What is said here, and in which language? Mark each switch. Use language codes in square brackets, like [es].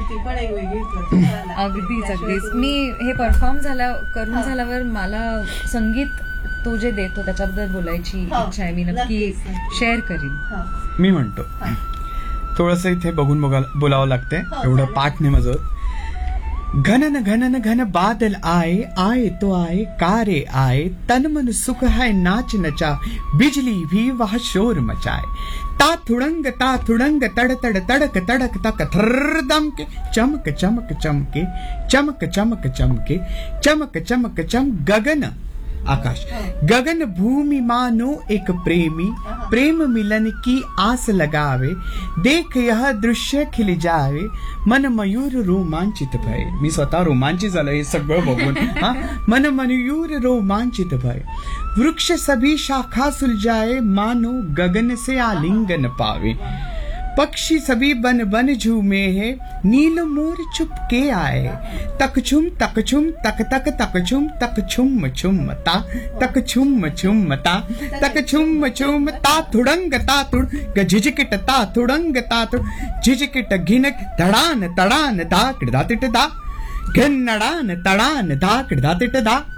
[mr] अगदीच अगदीच. मी हे परफॉर्म झाला करून झाल्यावर मला संगीत तो जे देतो त्याच्याबद्दल बोलायची इच्छा आहे, मी नक्की शेअर करीन. मी म्हणतो थोडस इथे बघून बोलावं लागते एवढं पाठ नाही माझं. [hi] घनन घनन घन बादल आए, आए तो आए कारे आए, तन मन सुख है नाच नचा, बिजली भी वह शोर मचाए, ता थुड़ंग तड़ तड़ तड़क तड़क तक थर दमके, चमक चमक चमके, चमक चमक चमके, चमक चमक चम गगन आकाश, गगन भूमि मानो एक प्रेमी, प्रेम मिलन की आस लगावे, देख यह दृश्य खिल जावे, मन मयूर रोमांचित भय. [mr] मी स्वतः रोमांचित झालो हे सगळं बघून. [hi] मन मयूर रोमांचित भय, वृक्ष सभी शाखा सुलझाए, मानो गगन से आलिंगन पावे, पक्षी सभी बन बन झूमे है, नील मोर चुपके आए, तकछुम तकछुम तक तक तकछुम तकछुम छुमता, तकछुम छुमता, तकछुम छुमता, थुड़ंग ता थुड़ झिझकिट ता थुड़ंग ता थुड़ झिझकिट घिनक धड़ान तड़ान धाकड़ा तिटदा, घिनड़ान तड़ान धाकड़ा तिटदा,